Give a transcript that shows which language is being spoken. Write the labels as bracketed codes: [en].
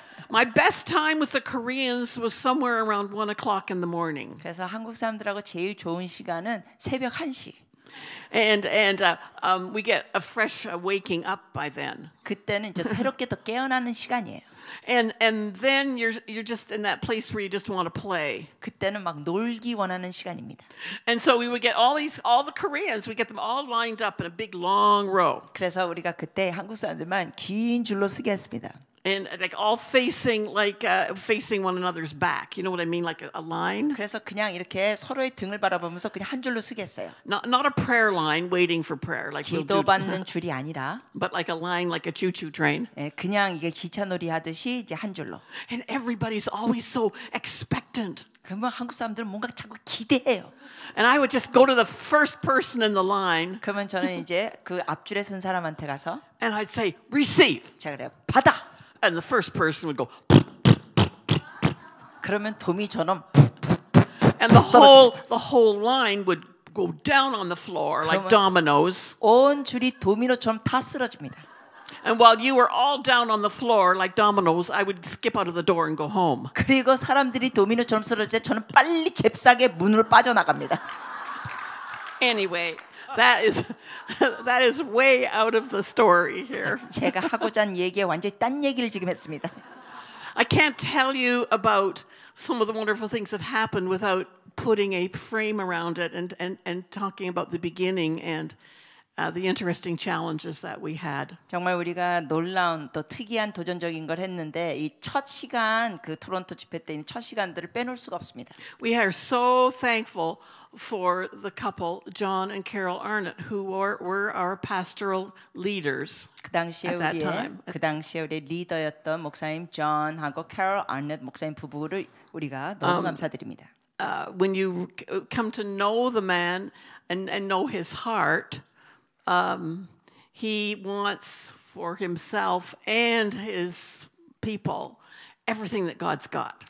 [en] My best time with the Koreans was somewhere around 1 o'clock in the morning. [ko] 그래서 한국 사람들하고 제일 좋은 시간은 새벽 1시. [en] And we get a fresh waking up by then. [ko] 그때는 이제 새롭게 더 깨어나는 시간이에요. [en] And then you're just in that place where you just want to play. [ko] 그때는 막 놀기 원하는 시간입니다. [en] And so we would get all the Koreans, we get them all lined up in a big long row. [ko] 그래서 우리가 그때 한국 사람들만 긴 줄로 서게 했습니다. [en] And like all facing one another's back. You know what I mean? Like a line. [ko] 그래서 그냥 이렇게 서로의 등을 바라보면서 그냥 한 줄로 서게 했어요. [en] Not a prayer line waiting for prayer like we'll do. [ko] 기도받는 줄이 아니라 [en] But like a line like a choo-choo train. [ko] 그냥 이게 기차놀이 하듯이 이제 한 줄로. [en] And everybody's always so expectant. [ko] 그러면 한국 사람들은 뭔가 자꾸 기대해요. [en] And I would just go to the first person in the line. [ko] 그러면 저는 이제 그 앞줄에 선 사람한테 가서 [en] And I'd say, receive. [ko] 제가 그래요. 받아. [en] And the first person would go. [ko] 그러면 도미처럼 [en] And the whole line would go down on the floor like dominoes. [ko] 온 줄이 도미노처럼 다 쓰러집니다. [en] And while you were all down on the floor like dominoes, I would skip out of the door and go home. [ko] 그리고 사람들이 도미노처럼 쓰러질 때 저는 빨리 잽싸게 문으로 빠져나갑니다. [en] Anyway, that is way out of the story here. [ko] 제가 하고자 한 얘기에 완전히 딴 얘기를 지금 했습니다. [en] I can't tell you about some of the wonderful things that happened without putting a frame around it and talking about the beginning and the interesting challenges that we had. [ko] 정말 우리가 놀라운 또 특이한 도전적인 걸 했는데 이 첫 시간 그 토론토 집회 때 있는 첫 시간들을 빼놓을 수가 없습니다. [en] We are so thankful for the couple, John and Carol Arnott, who were our pastoral leaders. [ko] 그 당시에 우리의 리더였던 목사님 존하고 캐럴 아넷 목사님 부부를 우리가 너무 감사드립니다. [en] When you come to know the man and know his heart, he wants for himself and his people everything that God's got.